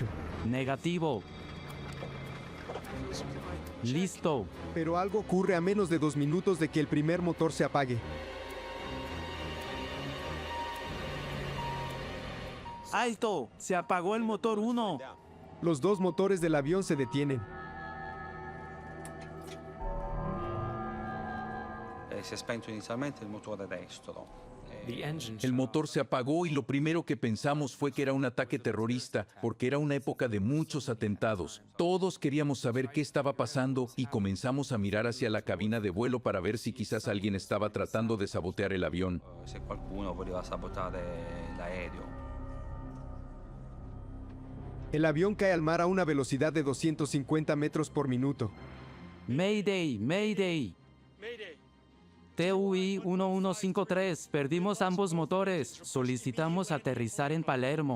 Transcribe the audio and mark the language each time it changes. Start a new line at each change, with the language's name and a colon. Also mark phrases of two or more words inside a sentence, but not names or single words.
Spanish: Negativo. Listo. Pero algo ocurre a menos de 2 minutos de que el primer motor se apague. ¡Alto! Se apagó el motor 1. Los 2 motores del avión se detienen.
Italian: Si è spento inizialmente il motore destro.
Spanish: El motor se apagó y lo primero que pensamos fue que era un ataque terrorista, porque era una época de muchos atentados. Todos queríamos saber qué estaba pasando y comenzamos a mirar hacia la cabina de vuelo para ver si quizás alguien estaba tratando de sabotear el avión.
Italian: Se qualcuno voleva sabotare l'aereo.
Spanish: El avión cae al mar a una velocidad de 250 metros por minuto.
English: Mayday, Mayday.
Spanish: TUI 1153, perdimos ambos motores. Solicitamos aterrizar en Palermo.